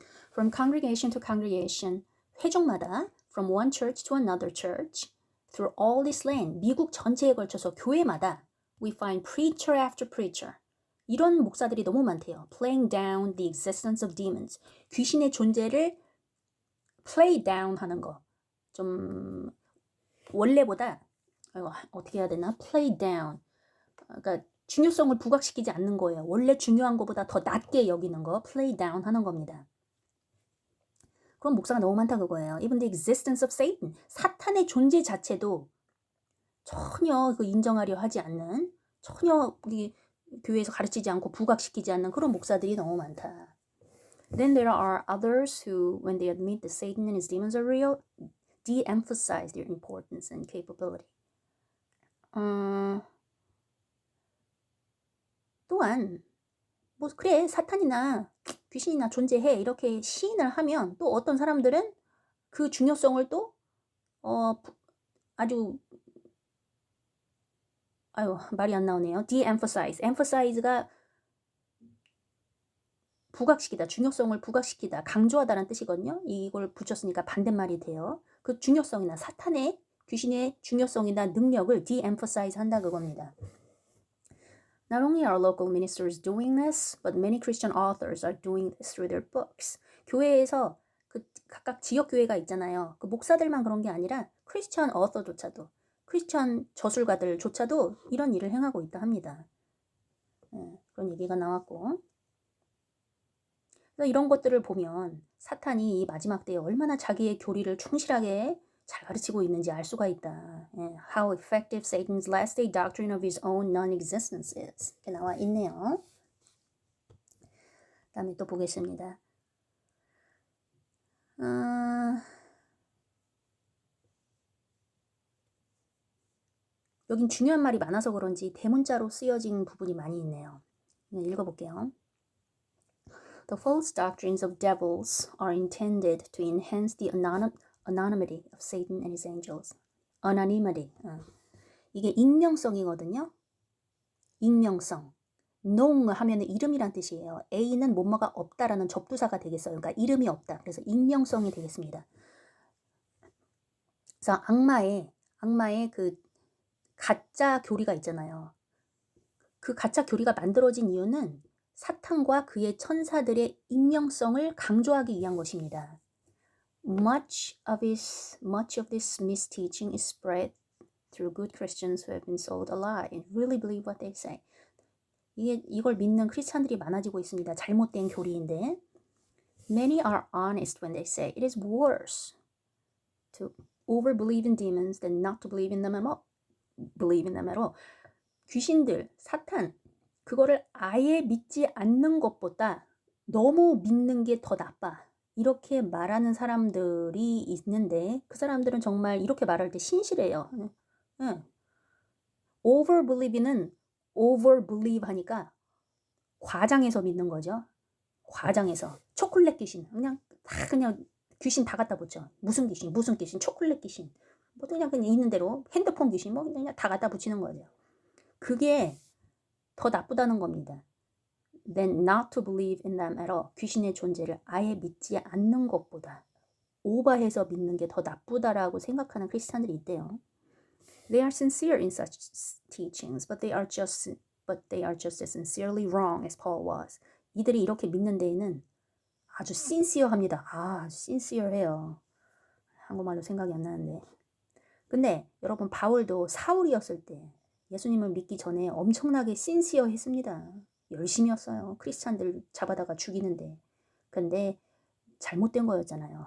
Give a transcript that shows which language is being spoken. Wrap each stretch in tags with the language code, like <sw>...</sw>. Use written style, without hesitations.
<en>From congregation to congregation.</en> <ko>회중마다</ko> <en>from one church to another church. Through all this land.</en> <ko>미국 전체에 걸쳐서 교회마다</ko> <en>we find preacher after preacher.</en> <ko>이런 목사들이 너무 많대요.</ko> <en>Playing down the existence of demons.</en> <ko>귀신의 존재를 play down 하는 거. 좀 원래보다 어떻게 해야 되나?</ko> <en>play down.</en> <ko>그러니까 중요성을 부각시키지 않는 거예요. 원래 중요한 것보다 더 낮게 여기는 거. play down 하는 겁니다. 그럼 목사가 너무 많다 그거예요.</ko> <en>Even the existence of Satan.</en> <ko>사탄의 존재 자체도 전혀 인정하려 하지 않는, 전혀 우리 교회에서 가르치지 않고 부각시키지 않는 그런 목사들이 너무 많다.</ko> <en>Then there are others who, when they admit that Satan and his demons are real, de-emphasize their importance and capability.</en> <ko>또한 뭐 그래 사탄이나 귀신이나 존재해 이렇게 시인을 하면 또 어떤 사람들은 그 중요성을 또 아주 말이 안 나오네요.</ko> <en>de-emphasize.</en> <ko>emphasize가 부각시키다, 중요성을 부각시키다, 강조하다라는 뜻이거든요. 이걸 붙였으니까 반대말이 돼요. 그 중요성이나 사탄의 귀신의 중요성이나 능력을 de-emphasize 한다 그겁니다.</ko> <en>Not only are local ministers doing this, but many Christian authors are doing this through their books.</en> <ko>교회에서 그 각각 지역 교회가 있잖아요. 그 목사들만 그런 게 아니라 크리스천 어서조차도, 크리스천 저술가들조차도 이런 일을 행하고 있다 합니다. 그런 얘기가 나왔고. 그래서 이런 것들을 보면 사탄이 이 마지막 때에 얼마나 자기의 교리를 충실하게 잘 가르치고 있는지 알 수가 있다.</ko> <en>How effective Satan's last day doctrine of his own non-existence is.</en> <ko>이렇게 나와 있네요. 다음에 또 보겠습니다. 여긴 중요한 말이 많아서 그런지 대문자로 쓰여진 부분이 많이 있네요. 읽어볼게요.</ko> <en>The false doctrines of devils are intended to enhance the anonymity of Satan and his angels.</en> <ko>anonymity. 이게 익명성이거든요. 익명성. known 하면 이름이란 뜻이에요. A는 뭐뭐가 없다라는 접두사가 되겠어요. 그러니까 이름이 없다. 그래서 익명성이 되겠습니다. 그래서 악마의 그 가짜 교리가 있잖아요. 그 가짜 교리가 만들어진 이유는 사탄과 그의 천사들의 익명성을 강조하기 위한 것입니다.</ko> <en>Much of this misteaching is spread through good Christians who have been sold a lie and really believe what they say.</en> <ko>이걸 믿는 크리스찬들이 많아지고 있습니다. 잘못된 교리인데. Many are honest when they say it is worse to overbelieve in demons than not to believe in them at all. 귀신들, 사탄, 그거를 아예 믿지 않는 것보다 너무 믿는 게 더 나빠. 이렇게 말하는 사람들이 있는데 그 사람들은 정말 이렇게 말할 때 신실해요. overbelieve는 overbelieve 하니까 과장해서 믿는 거죠. 과장해서. 초콜릿 귀신. 그냥 귀신 다 갖다 붙여. 무슨 귀신, 초콜릿 귀신. 뭐 그냥 있는 대로 핸드폰 귀신 뭐 그냥 다 갖다 붙이는 거죠. 그게 더 나쁘다는 겁니다.</ko> <en>Then not to believe in them at all.</en> <ko>귀신의 존재를 아예 믿지 않는 것보다 오버해서 믿는 게 더 나쁘다라고 생각하는 크리스찬들이 있대요.</ko> <en>They are sincere in such teachings, but they are just as sincerely wrong as Paul was.</en> <ko>이들이 이렇게 믿는 데에는 아주 sincere합니다. 아주 sincere해요. 한국말로 생각이 안 나는데. 근데 여러분 바울도 사울이었을 때 예수님을 믿기 전에 엄청나게 sincere했습니다. 열심히였어요. 크리스찬들 잡아다가 죽이는데. 근데 잘못된 거였잖아요.</ko>